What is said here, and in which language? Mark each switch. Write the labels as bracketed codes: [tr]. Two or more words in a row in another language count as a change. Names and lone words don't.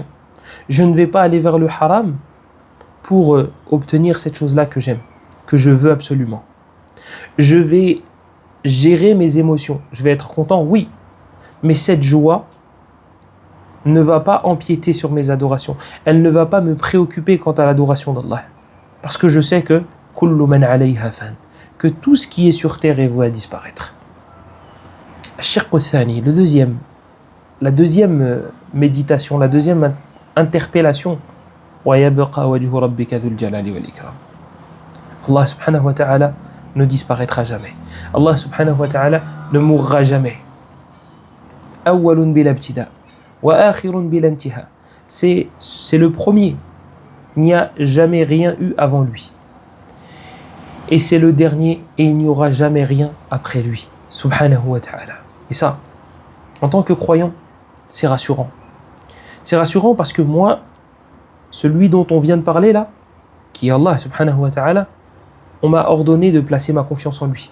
[fr] Je ne vais pas aller vers le haram pour obtenir cette chose-là que j'aime, que je veux absolument. Je vais gérer mes émotions. Je vais être content, oui. Mais cette joie ne va pas empiéter sur mes adorations. Elle ne va pas me préoccuper quant à l'adoration d'Allah. Parce que je sais que [ar] كل من عليها فان, [fr] que tout ce qui est sur terre est voué à disparaître. [ar] الشق الثاني, [fr] la deuxième méditation, la deuxième interpellation. [ar] ويبقى وجه ربك ذو الجلال والإكرام. [fr] Allah [ar] سبحانه وتعالى [fr] ne disparaîtra jamais. Allah [ar] سبحانه وتعالى [fr] ne mourra jamais. [ar] أول بلا ابتداء وآخر بلا انتهاء. [fr] C'est le premier. Il n'y a jamais rien eu avant lui. Et c'est le dernier et il n'y aura jamais rien après lui. [ar] سبحانه وتعالى. [fr] Et ça, en tant que croyant, c'est rassurant. C'est rassurant parce que moi, celui dont on vient de parler là, qui est Allah [ar] سبحانه وتعالى, [fr] on m'a ordonné de placer ma confiance en lui.